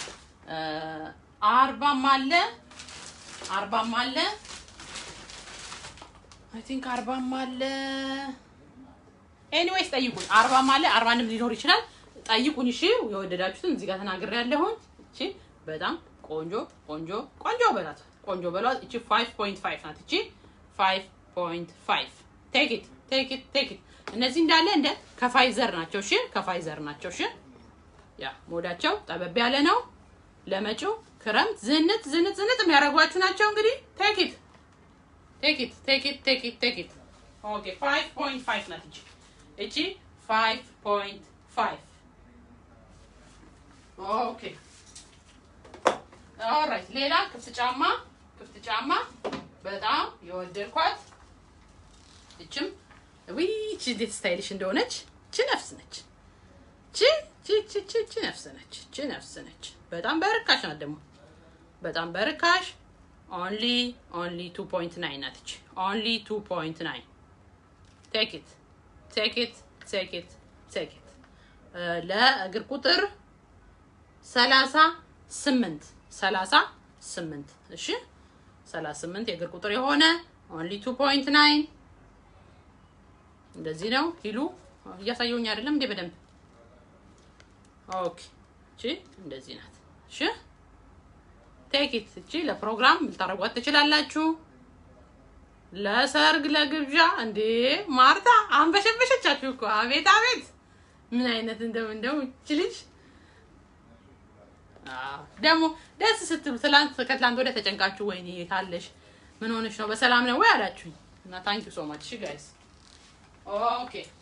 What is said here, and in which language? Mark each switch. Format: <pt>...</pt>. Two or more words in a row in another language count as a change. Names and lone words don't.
<am>40 አለ</am> <en>I think</en> <am>40 አለ። ኤኒዌይስ ጠይቁኝ። 40 አለ 41ም ሊኖር ይችላል። ጠይቁኝ። እሺ የወደዳችሁትን እዚህ ጋር ተናግሬያለሁ። እቺ በጣም ቆንጆ በላት። እቺ 5.5 ናት። እቺ 5.5</am> <en>take it</en> <am>እነዚህ እንዳለ እንደ ከፋይዘር ናቸው። እሺ ከፋይዘር ናቸው። እሺ ያ ሞዳቸው ጠበብ ያለ ነው። ለመጪው ክረምት ዝንጥ የሚያደርጓችሁ ናቸው። እንግዲህ</am> <en>take it</en> <am>ኦኬ 5.5 ናት። እቺ 5.5 ኦኬ ኦልራይት። ሌላ ክፍት ጫማ በጣም የወደድኳት እቺም እቺ እንዴት ስታይሊሽ እንደሆነች እቺ ነፍስ ነች። እቺ ነፍስ ነች። በጣም በርካሽ ናት ደግሞ በጣም በርካሽ only 2.9 ናት። እቺ only 2.9 take it ለእግር ቁጥር 38 እሺ 38 የእግር ቁጥር የሆነ only 2.9 እንደዚህ ነው። ሂሉ እያሳየሁኝ አይደለም እንዴ በደንብ ኦኬ። እቺ እንደዚህ ናት። እሺ</am> <en>take it</en> <am>እቺ ለፕሮግራም ልታረጓት ትችላላችሁ። ለሰርግ ለግብዣ እንዴ ማርታ አንበሸበሸቻችሁ እኮ አቤት ምን አይነት እንደው እቺ ልጅ ደግሞ ደስ ስትሉ ከትላንት ወደ ተጨንቃችሁ ወይኔ ታለሽ ምን ሆነሽ ነው በሰላም ነው ወይ አላችሁኝ እና</am> <en>thank you so much</en> <am>እሺ</am> <en>guys okay።</en>